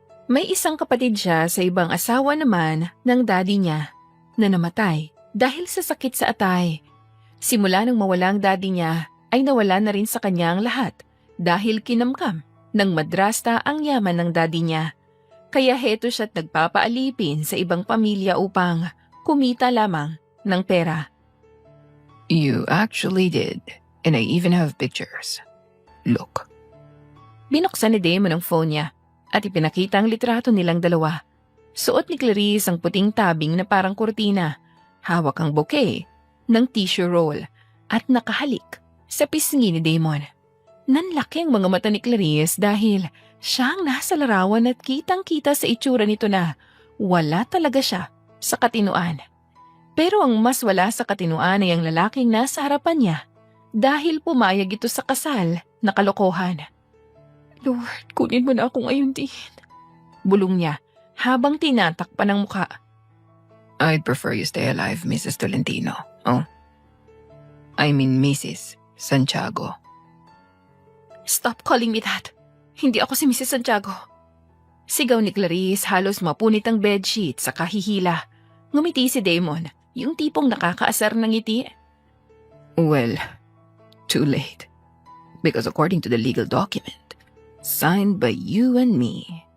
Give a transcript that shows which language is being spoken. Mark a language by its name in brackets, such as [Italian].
[Filipino] May isang kapatid siya sa ibang asawa naman ng daddy niya na namatay dahil sa sakit sa atay. Simula nang mawala ang daddy niya ay nawala na rin sa kanya ang lahat dahil kinamkam ng madrasta ang yaman ng daddy niya. Kaya heto siya't nagpapaalipin sa ibang pamilya upang kumita lamang ng pera. [English] You actually did, and I even have pictures. Look. [Filipino] Binuksan ni Damon ang phone niya at ipinakita ang litrato nilang dalawa. Suot ni Clarice ang puting tabing na parang kurtina, hawak ang bouquet ng tissue roll at nakahalik sa pisngi ni Damon. Nanlaki ang mga mata ni Clarice dahil siyang nasa larawan at kitang-kita sa itsura nito na wala talaga siya sa katinuan. Pero ang mas wala sa katinuan ay ang lalaking nasa harapan niya dahil pumayag ito sa kasal na kalokohan. Lord, kunin mo na ako ngayon din. Bulong niya habang tinatakpan ang muka. [English] I'd prefer you stay alive, Mrs. Tolentino. Oh? I mean Mrs. Santiago. Stop calling me that. [Filipino] Hindi ako si Mrs. Santiago. Sigaw ni Clarice, halos mapunit ang bedsheet sa kahihila. Ngumiti si Damon, yung tipong nakakaasar ng ngiti. [English] Well, too late. Because according to the legal document, signed by you and me,